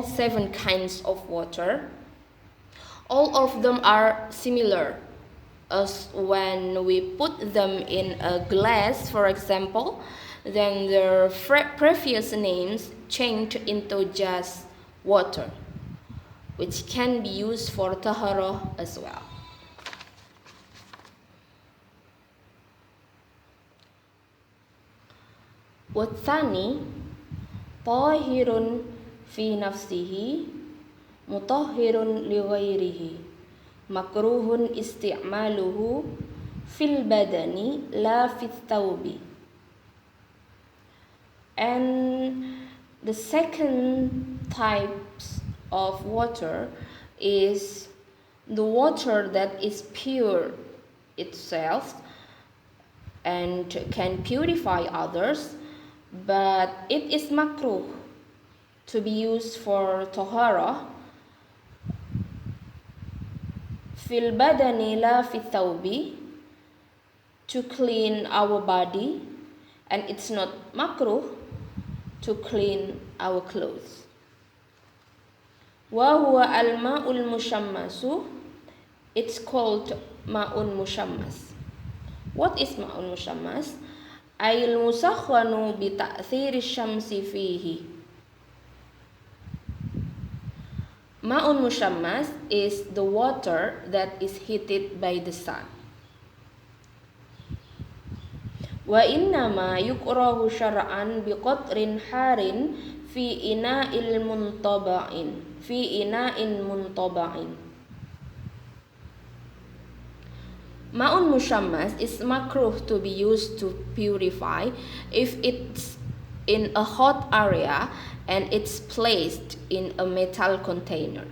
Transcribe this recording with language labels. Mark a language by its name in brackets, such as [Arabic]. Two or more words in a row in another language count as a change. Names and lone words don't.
[English] 7 kinds of water, all of them are similar, as when we put them in a glass, for example, then their previous names change into just water, which can be used for THOHAROH as well. [Arabic] والثاني طاهر في نفسه مطهر لغيره مكروه استعماله في البدن لا في الثوب. [English] And the second types of water is the water that is pure itself and can purify others, but it is makruh to be used for THOHAROH [Arabic] في البدن لا في الثوب, [English] to clean our body, and it's not makruh to clean our clothes. [Arabic] وهو الماء المشمس, [English] it's called [Arabic] ماء مشمس. [English] What is [Arabic] ماء مشمس? أي المسخن بتأثير الشمس فيه. ماء مشمس [English] is the water that is heated by the sun. [Arabic] وإنما يكره شرعا بقطر حار في إناء المنطبع، في إناء منطبع. ماء مشمس [English] is makruh to be used to purify if it's in a hot area and it's placed in a metal container.